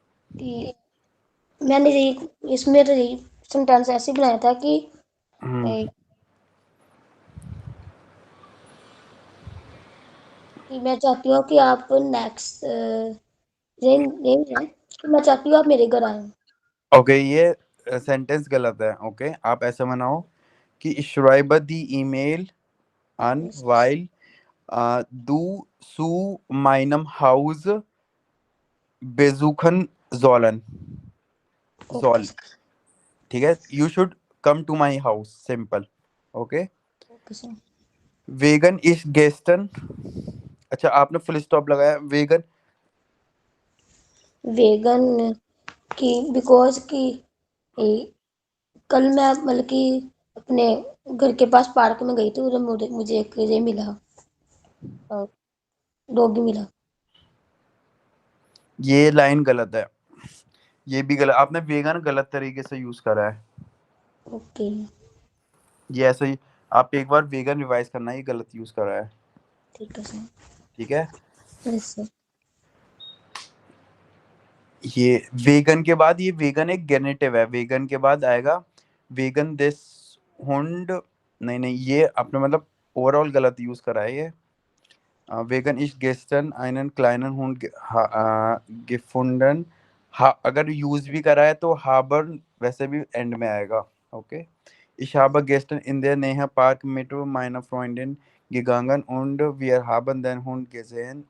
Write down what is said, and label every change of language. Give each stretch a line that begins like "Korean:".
Hindi: कि मैंने इसमें सेंटेंस ऐसे बनाया था कि मैं चाहती हूँ कि आप नेक्स्ट कि मैं चाहती हूँ आप मेरे घर आए। ओके, ये सेंटेंस गलत है। ओके, आप ऐसे बनाओ कि
German: schreibe die ईमेल an
English: यस
German: weil du zu meinem Haus besuchen sollen
English: okay
German: soll।
Hindi: Sir. ठीक है,
English: You should come to my house, simple. Okay. Okay sir.
German: वेगन इज गेस्टन।
Hindi: अच्छा, आपने फुल स्टॉप लगाया वेगन। वेगन की because की ए, कल मैं मतलब कि अपने घर के पास पार्क में गई थी और मुझे एक ये मिला, डॉगी मिला। ये लाइन गलत है। ये भी गलत, आपने वेगन गलत तरीके से यूज करा है। ओके। ये ऐसे ही, आप एक बार वेगन रिवाइज करना, ये गलत यूज करा है। ठीक है सर। ठीक है। Yes sir. ये वेगन के बाद, ये वेगन एक गेनेटिव है, वेगन के बाद आएगा
German: वेगन दिस हुंड।
Hindi: नहीं नहीं, ये आपने मतलब ओवरऑल गलत यूज करा है ये।
German: वेगन इज गेस्टन einen kleinen Hund gefunden।
Hindi: हा, अगर यूज भी करा है तो हाबर्न वैसे भी एंड में आएगा।
English: Okay.
German: Ich habe gestern in der Nähe Park mit meiner Freundin gegangen und wir haben den Hund gesehen.